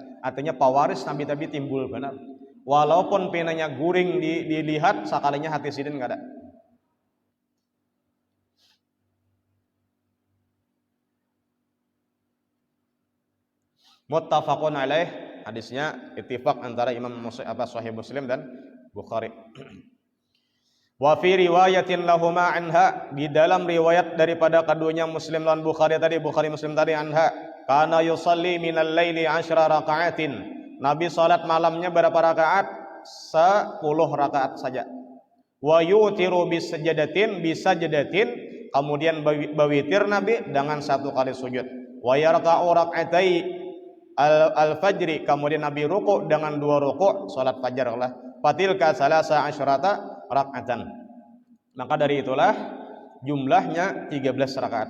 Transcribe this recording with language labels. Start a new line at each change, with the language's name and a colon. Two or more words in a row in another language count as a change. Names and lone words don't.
Banjar: Artinya pawaris nabi-nabi timbul benar. Walaupun penanya guring dilihat sakalinya hati sidin nggak ada.
Arabic: متفق عليه,
Banjar: hadisnya ittifaq antara Imam Sahih Muslim dan Bukhari.
Arabic: وفي رواية لهما عنها,
Banjar: di dalam riwayat daripada keduanya Muslim dan Bukhari Muslim tadi anha,
Arabic: كان يصلي من الليل 10 ركعات.
Banjar: Nabi salat malamnya berapa rakaat? 10 rakaat saja.
Arabic: ويوتر بسجدة,
Banjar: kemudian bawitir Nabi dengan 1 kali sujud.
Arabic: ويركع ركعتي الفجر,
Banjar: kemudian Nabi ruku dengan 2 ruku salat fajar lah.
Arabic: فتلك ثلاث عشرة ركعة.
Banjar: Maka dari itulah jumlahnya 13 rakaat.